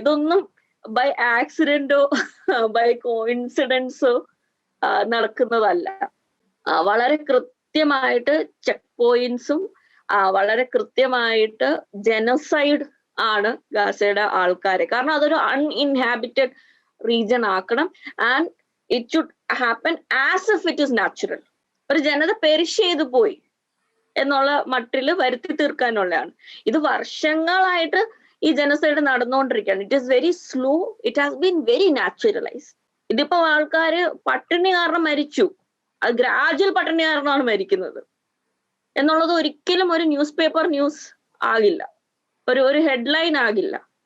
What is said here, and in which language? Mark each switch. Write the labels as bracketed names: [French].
[Malayalam] ഇതൊന്നും by ആക്സിഡന്റോ by കോയിൻസിഡൻസോ നടക്കുന്നതല്ല. വളരെ കൃത്യമായിട്ട് ചെക്ക് പോയിന്റ്സും വളരെ കൃത്യമായിട്ട് ജനസൈഡ് ആണ് ഗാസയുടെ ആൾക്കാരെ. കാരണം അതൊരു അൺഇൻഹാബിറ്റഡ് റീജിയൻ ആക്കണം. And [English] It should happen as if it is natural. [Malayalam] ഒരു ജനത പെരിഷ് ചെയ്തു പോയി എന്നുള്ള മട്ടില് വരുത്തി തീർക്കാനുള്ളതാണ്. ഇത് വർഷങ്ങളായിട്ട് ഈ ജനസൈഡ് നടന്നുകൊണ്ടിരിക്കുകയാണ്. [English] It is very slow, it has been very naturalise. [Malayalam] ഇതിപ്പോ ആൾക്കാര് പട്ടിണി കാരണം മരിച്ചു, അത് ഗ്രാജുവൽ പട്ടിണി കാരണമാണ് മരിക്കുന്നത് എന്നുള്ളത് ഒരിക്കലും ഒരു ന്യൂസ് പേപ്പർ ന്യൂസ് ആകില്ല, ഒരു ഹെഡ്ലൈൻ ആകില്ല.